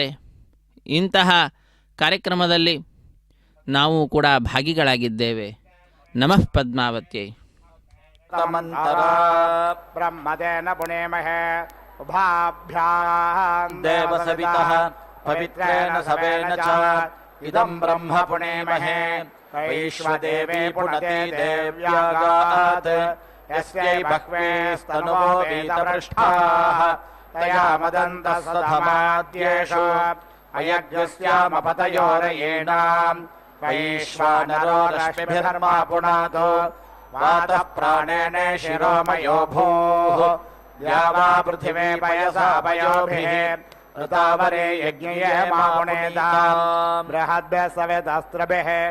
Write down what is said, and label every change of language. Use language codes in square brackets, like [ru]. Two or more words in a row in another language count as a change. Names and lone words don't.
[kn] ಇಂತಹ ಕಾರ್ಯಕ್ರಮದಲ್ಲಿ ನಾವು ಕೂಡ ಭಾಗಿಗಳಾಗಿದ್ದೇವೆ. [sa] ನಮಃ ಪದ್ಮಾವತ್ಯೈ. ಬ್ರಹ್ಮದೇನ ಪುಣೇಮಹೇ ಉಭಾಭ್ಯಾಂ ದೇವಸವಿತಃ ಪವಿತ್ರೇಣ ಸವೇನ ಚ ಇದಂ ಬ್ರಹ್ಮ ಪುಣೇಮಹೇ ವೈಶ್ವದೇವೇ ಪುಣತೆ ದೇವ್ಯಾಗಾತ್ ಯಸ್ಯೈ ಬಹ್ವೇಸ್ತನುವೋ ವೇದಪೃಷ್ಠಾಃ ತಯಾ ಮದಂತಃ ಸಧಮಾದ್ಯೇಷು ಅಯಜ್ಞಸ್ಯಾಮಪತಯೋರಯೇಣಾಂ ವೈಶ್ವಾನರೋ ರಶ್ಮಿಭಿರ್ಮಾ ಪುನಾತೋ ವಾತಃ ಪ್ರಾಣೇನ ಶಿರೋಮಯೋ ಭೂಃ ದ್ಯಾವಾ ಪೃಥಿವೇ ಪಯಸಾ ಪಯೋಭಿಃ ಋತಾವರೇ ಯಜ್ಞಯೇ ಮಾಪುಣೇತಾಂ ಬೃಹದ್ಭ್ಯಃ ಸವೇತಾಸ್ತ್ರಭಿಃ